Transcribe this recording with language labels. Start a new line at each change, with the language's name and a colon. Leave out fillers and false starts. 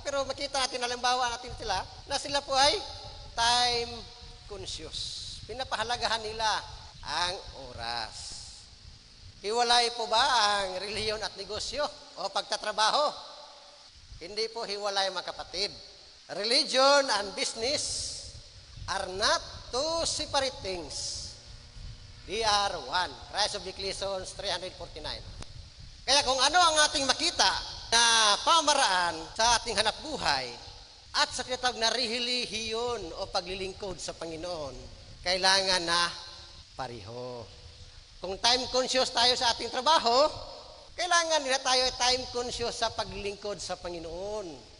Filipino: Pero makita natin, halimbawa natin sila, na sila po ay time conscious. Pinapahalagahan nila ang oras. Hiwalay po ba ang relihiyon at negosyo o pagtatrabaho? Hindi po hiwalay mga kapatid.
English: Religion and business are not two separate things. They are one. Rise of Ecclesiastes 3:49.
Filipino: Kaya kung ano ang ating makita na pamaraan sa ating hanap buhay at sa tinatawag na relihiyon o paglilingkod sa Panginoon, kailangan na pareho. Kung time conscious tayo sa ating trabaho, kailangan nila tayo time conscious sa paglilingkod sa Panginoon.